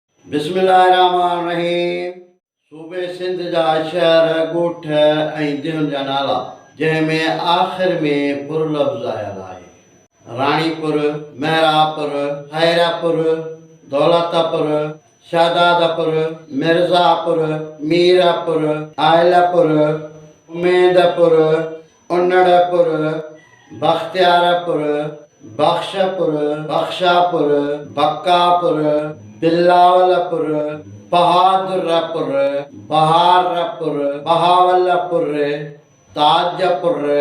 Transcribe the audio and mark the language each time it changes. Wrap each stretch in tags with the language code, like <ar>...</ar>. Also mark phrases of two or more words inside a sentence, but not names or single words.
<sd>बिस्मिल्लाहिर्रहमानिर्रहीम। सूबे सिंध जा शहर ॻोठ ऐं दिहुनि जा नाला जंहिंमें आख़िर में पुर लफ़्ज़ आयल आहे। राणीपुर, मेहरापुर, हैरापुर, दौलतापुर, शादादपुर, मिर्ज़ापुर, मीरापुर, आयलापुर, उमेदपुर, उन्नड़पुर, बख्तियारपुर, बख्शपुर, बख्शापुर, बक्कापुर, बिलावलपुर, बहादुरपुर, बहारपुर, बहावलपुर, ताजपुर,</sd>